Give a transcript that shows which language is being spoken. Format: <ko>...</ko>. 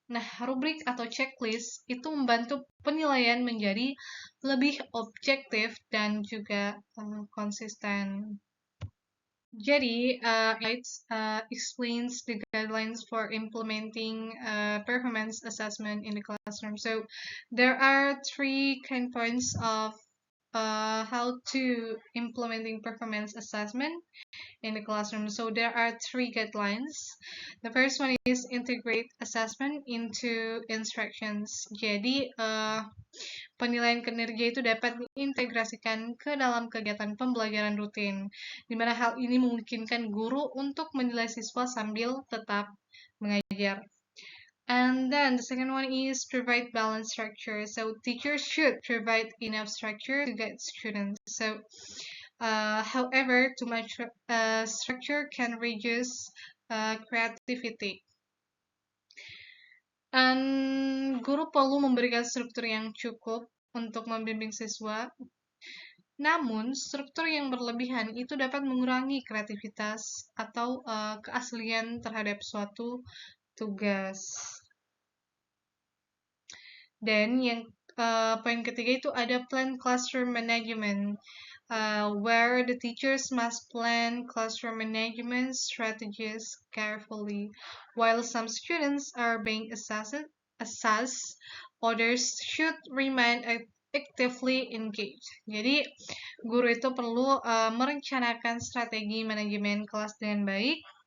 <id>Nah, rubrik atau checklist itu membantu penilaian menjadi lebih objektif dan juga konsisten. Jadi,</id> <en>it explains the guidelines for implementing performance assessment in the classroom. So, there are three kind points of how to implementing performance assessment in the classroom. So there are three guidelines. The first one is integrate assessment into instructions.</en> <id>Jadi penilaian kinerja itu dapat diintegrasikan ke dalam kegiatan pembelajaran rutin, di mana hal ini memungkinkan guru untuk menilai siswa sambil tetap mengajar.</id> <en>And then the second one is provide balanced structure. So teachers should provide enough structure to guide students. So, however, too much structure can reduce creativity. And</en> <id>guru perlu memberikan struktur yang cukup untuk membimbing siswa. Namun, struktur yang berlebihan itu dapat mengurangi kreativitas atau keaslian terhadap suatu tugas. Dan yang poin ketiga itu ada</id> <en>plan classroom management, where the teachers must plan classroom management strategies carefully. While some students are being assessed, others should remain actively engaged.</en> <id>Jadi, guru itu perlu merencanakan strategi manajemen kelas dengan baik.</id>